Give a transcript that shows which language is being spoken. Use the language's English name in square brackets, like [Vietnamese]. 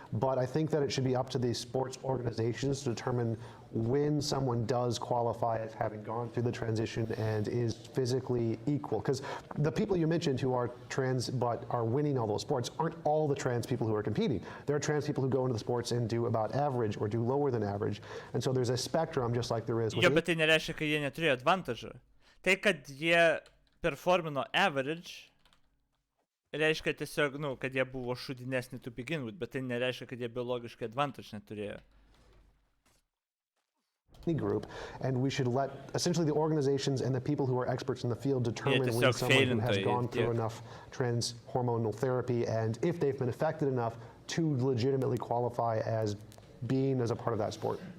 [English] But I think that it should be up to the sports organizations to determine when someone does qualify as having gone through the transition and is physically equal. Because the people you mentioned who are trans but are winning all those sports aren't all the trans people who are competing. There are trans people who go into the sports and do about average or do lower than average. And so there's a spectrum just like there is with [Lithuanian] Jo, bet tai nereiškia, kad jie neturėjo advantage'o. Tai, kad jie performino average, reiškia tiesiog, kad jie buvo šudinesni [English] to begin with, [Lithuanian] bet tai nereiškia, kad jie biologiškai advantage neturėjo. [English] Group, and we should let essentially the organizations and the people who are experts in the field determine when someone who has gone through enough trans hormonal therapy and if they've been affected enough to legitimately qualify as being as a part of that sport.